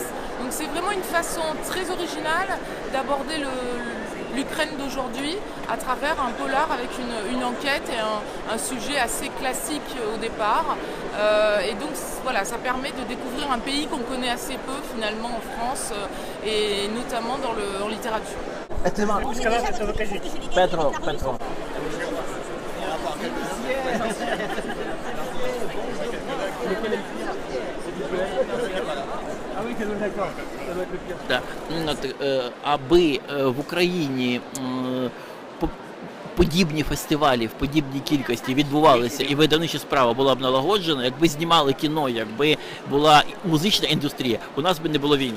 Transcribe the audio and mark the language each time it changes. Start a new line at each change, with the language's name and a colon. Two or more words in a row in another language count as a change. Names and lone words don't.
French: Donc c'est vraiment une façon très originale d'aborder l'Ukraine d'aujourd'hui à travers un polar avec une enquête et un sujet assez classique au départ. Et donc voilà, ça permet de découvrir un pays qu'on connaît assez peu finalement en France et notamment en littérature.
Ukrainian: Петро. Да. Аби в Україні подібні фестивалі в подібній кількості відбувалися і видавнича справа була б налагоджена, якби знімали кіно, якби була музична індустрія, у нас би не було війни.